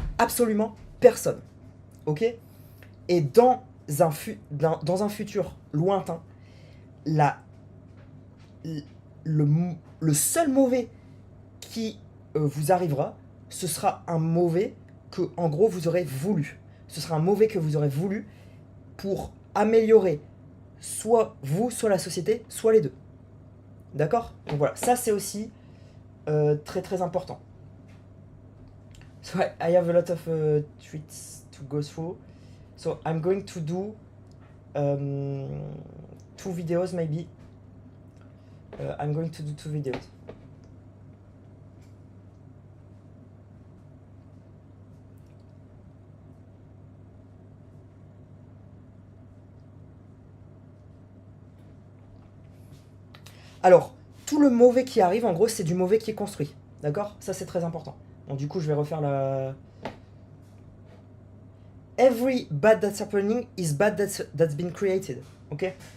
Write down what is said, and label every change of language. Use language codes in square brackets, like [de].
[fr] Absolument personne. Ok? Et dans un futur lointain, le seul mauvais qui vous arrivera, ce sera un mauvais que, en gros, vous aurez voulu. Ce sera un mauvais que vous aurez voulu pour améliorer soit vous, soit la société, soit les deux. D'accord? Donc voilà, ça c'est aussi très très important. [en] So I have a lot of tweets to go through. So I'm going to do 2 videos maybe. I'm going to do 2 videos. [fr] Alors, tout le mauvais qui arrive, en gros, c'est du mauvais qui est construit. D'accord? Ça, c'est très important. Donc, du coup, je vais refaire la... [en] Every bad that's happening is bad that's been created. Ok?